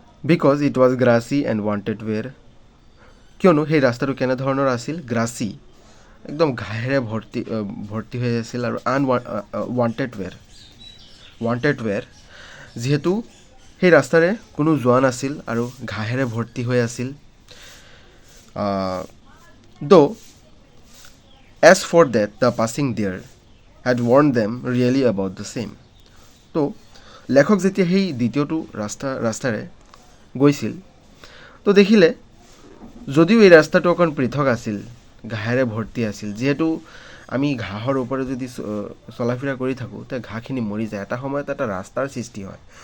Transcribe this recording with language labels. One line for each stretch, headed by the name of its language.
Assamese: Because it was গ্ৰাছী and wanted ৱেৰ, কিয়নো সেই ৰাস্তাটো কেনেধৰণৰ আছিল, গ্ৰাছী, একদম ঘাঁহেৰে ভৰ্তি হৈ আছিল, আৰু ৱান্টেড ৱেৰ যিহেতু সেই ৰাস্তাৰে কোনো যোৱা নাছিল আৰু ঘাঁহেৰে ভৰ্তি হৈ আছিল।
English: though as for that the passing there had warned them really about the same.
Assamese: তো লেখক যেতিয়া সেই দ্বিতীয়টো ৰাস্তাৰে গৈছিল, তো দেখিলে যদিও এই ৰাস্তাটো অকণ পৃথক আছিল, ঘাঁহেৰে ভৰ্তি আছিল, যিহেতু আমি ঘাঁহৰ ওপৰত যদি চলাফিৰা কৰি থাকোঁ তে ঘাঁহখিনি মৰি যায়, এটা সময়ত এটা ৰাস্তাৰ সৃষ্টি হয়।